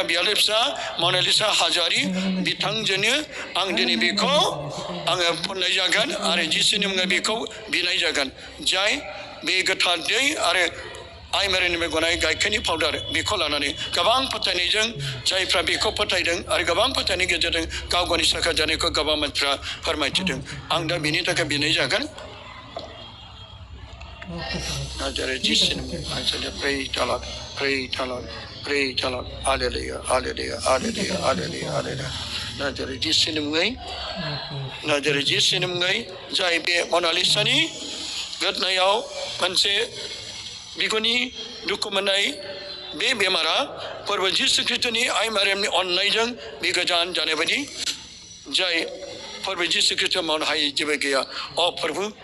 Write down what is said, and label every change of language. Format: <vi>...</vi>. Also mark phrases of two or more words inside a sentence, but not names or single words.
<brx>बियादै फिसा मनालिसा हाज'वारि बिथांजोंनो आं दिनै बेखौ आङो फुननाय जागोन आरो जिसुनि मुङै बेखौ बिनाय जागोन जाय बे गोथार दै आरो आइ मारियामनिफ्राय गनाय गाइखेरनि पाउडार बेखौ लानानै गोबां फोथायनायजों जायफ्रा बेखौ फोथायदों आरो गोबां फोथायनायनि गेजेरजों गाव गावनि साखा जानायखौ गोबां मानसिफ्रा फोरमायथिदों आं दा बेनि थाखाय बिनाय जागोन जेरै जिसुनि मुङै</brx> <en>praise the Lord praise the Lord praise the Lord hallelujah hallelujah hallelujah hallelujah hallelujah</en> <brx>जेरै जिसुनि मुङै जेरै जिसुनि मुङै जाय बे मनालिसानि गोदनायाव मोनसे बिगुरनि दुखु मोननाय बे बेमारा फोरबो जिसु ख्रिस्टनि आइ मारियामनि अननायजों बे गोजान जानाय बायदि जाय फोरबो जिसु ख्रिस्ट मावनो हायै जेबो गैया फोरबो</brx>